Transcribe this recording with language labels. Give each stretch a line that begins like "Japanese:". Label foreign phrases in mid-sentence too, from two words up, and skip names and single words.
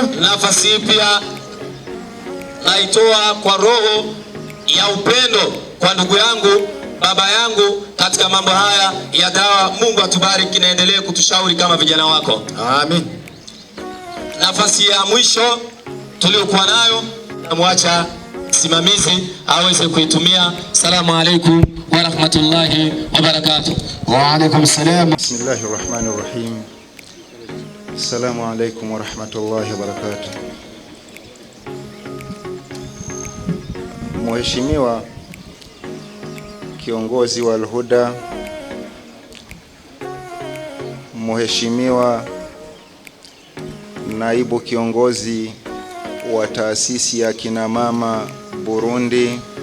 Swahili: Nafasi pia naitoa kwa roho ya upendo kwa ndugu yangu, baba yangu katika mambo haya ya dawa. Mungu atubariki, naendelee kutushauri kama vijana wako. Amin. Nafasi ya mwisho tuliokuwa nayo namwacha simamizi aweze kuitumia.
Arabic: سلام عليكم ورحمة الله وبركاته. وعليكم السلام. بسم الله الرحمن الرحيم السلام عليكم ورحمة الله وبركاته.
Swahili: Mheshimiwa kiongozi wa Al-Huda, Mheshimiwa naibu kiongozi wa taasisi ya kina mama Burundi,